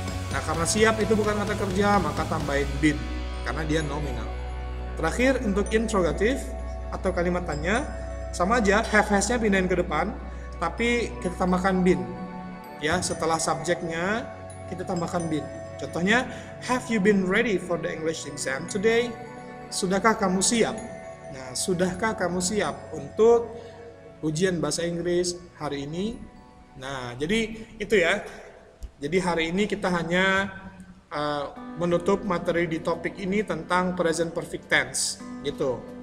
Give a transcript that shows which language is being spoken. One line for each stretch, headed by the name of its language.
Indonesian: Nah, karena siap itu bukan kata kerja, maka tambahin been karena dia nominal. Terakhir untuk interrogatif atau kalimat tanya, sama aja have has-nya pindahin ke depan, tapi kita tambahkan been. Ya, setelah subjeknya kita tambahkan been. Contohnya,
English: have you been ready for the English exam today?
Indonesian: Sudahkah kamu siap? Nah, sudahkah kamu siap untuk ujian bahasa Inggris hari ini? Nah, jadi itu ya. Jadi hari ini kita hanya menutup materi di topik ini tentang present perfect tense gitu.